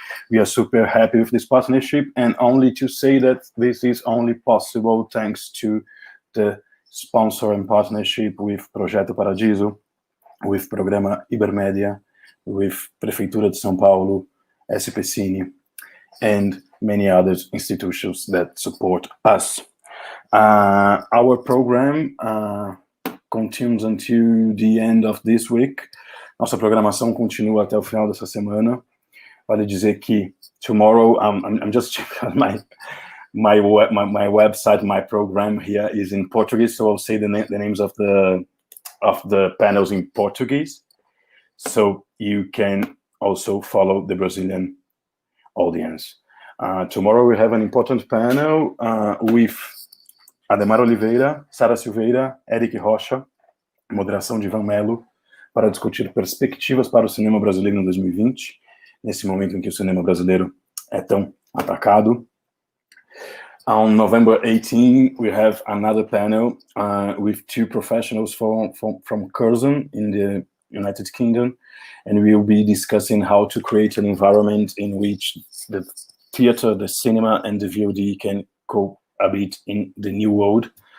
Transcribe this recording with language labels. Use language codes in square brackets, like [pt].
[en] We are super happy with this partnership, and only to say that this is only possible thanks to the sponsor and partnership with Projeto Paradiso, with Programa Ibermédia, with Prefeitura de São Paulo, SPCine, and many other institutions that support us. Our program continues until the end of this week. [pt] Nossa programação continua até o final dessa semana. Vale dizer que [en] tomorrow, I'm just checking my website, my program here is in Portuguese, so I'll say the names of the panels in Portuguese, so you can also follow the Brazilian audience. Tomorrow we have an important panel with [pt] Ademar Oliveira, Sara Silveira, Eric Rocha, moderação de Ivan Melo, para discutir perspectivas para o cinema brasileiro em 2020, nesse momento em que o cinema brasileiro é tão atacado. [en] On November 18, we have another panel with two professionals from Curzon in the United Kingdom, and we will be discussing how to create an environment in which the theater, the cinema, and the VOD can cohabit in the new world.